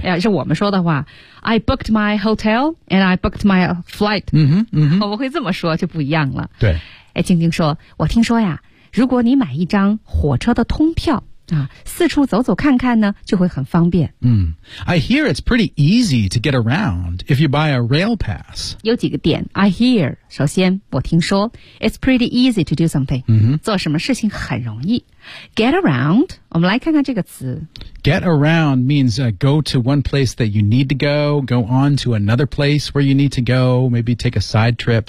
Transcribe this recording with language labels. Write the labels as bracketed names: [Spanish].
[Chinese] 要是我们说的话 , [English] I booked my hotel and I booked my flight. 嗯哼 [Chinese] 我们会这么说就不一样了。对。哎静静说我听说呀如果你买一张火车的通票啊四处走走看看呢就会很方便。嗯。 [English] I hear it's pretty easy to get around if you buy a rail pass. [Chinese] 有几个点 , [English] I hear, [Chinese] 首先我听说 , [English] it's pretty easy to do something. 嗯哼。 [Chinese] 做什么事情很容易。 [English] Get around, [Chinese] 我们来看看这个词。 [English] Get around means、go to one place that you need to go, go on to another place where you need to go, maybe take a side trip.